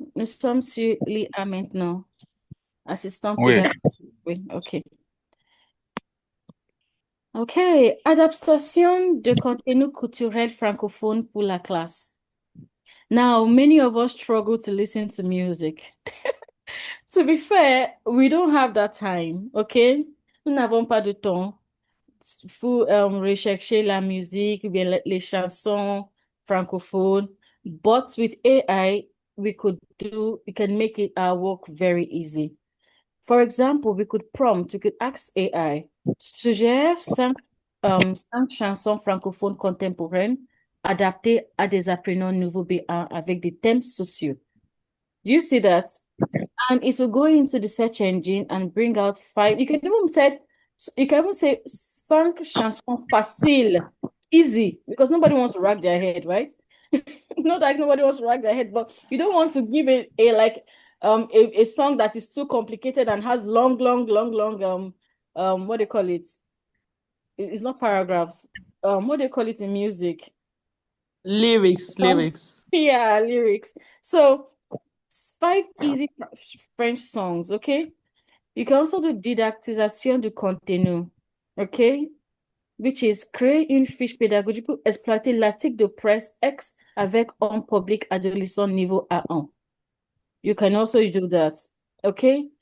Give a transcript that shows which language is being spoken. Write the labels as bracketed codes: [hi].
[fr] Nous sommes sur l'IA maintenant. Assistant Oui. pédagogique. Oui, OK. OK. Adaptation de contenu culturel francophone pour la classe. [en] Now, many of us struggle to listen to music. To be fair, we don't have that time, OK? [fr] Nous n'avons pas de temps. Faut rechercher la musique, ou bien les chansons francophones. [en] But with AI, we can make our work very easy. For example, we could ask AI, [fr] suggère 5 chansons francophones contemporaines adaptées à des apprenants nouveaux B1 avec des thèmes sociaux. [en] Do you see that? And it will go into the search engine and bring out 5. You can even say [fr] 5 chansons faciles, [en] easy, because nobody wants to rack their head, right? Not like nobody wants to rack their head, but you don't want to give it a song that is too complicated and has long, what do you call it? It's not paragraphs. What do you call it in music? Lyrics. Yeah, lyrics. So 5 easy French songs, okay? You can also do [fr] didactisation du contenu, [en] okay? Which is [fr] créer une fiche pédagogique pour exploiter l'article de presse X avec un public adolescent niveau A1. [en] You can also do that, okay?